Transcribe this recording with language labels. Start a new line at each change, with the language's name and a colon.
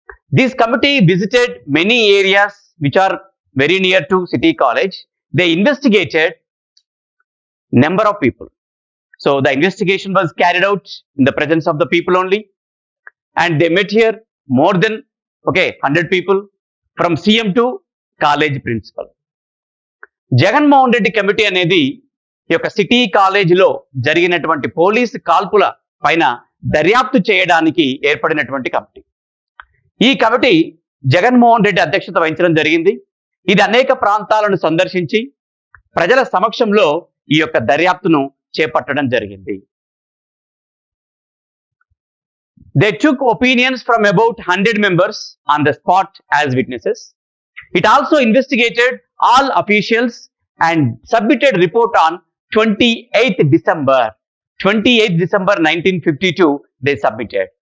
English: This committee visited many areas which are very near to City College. They investigated number of people. So the investigation was carried out in the presence of the people only, and they met here more than 100 people from CM to college principal.
Telugu: Jagan Mohan Reddy committee అనేది ఈ యొక్క city కాలేజీలో జరిగినటువంటి police కాల్పుల పైన దర్యాప్తు చేయడానికి ఏర్పడినటువంటి కమిటీ. ఈ కమిటీ జగన్మోహన్ రెడ్డి అధ్యక్షత వహించడం జరిగింది. ఇది అనేక ప్రాంతాలను సందర్శించి ప్రజల సమక్షంలో ఈ యొక్క దర్యాప్తును చేపట్టడం జరిగింది.
English: They took opinions from about 100 members on the spot as witnesses. It also investigated all officials and submitted report on 28th December 1952 they submitted.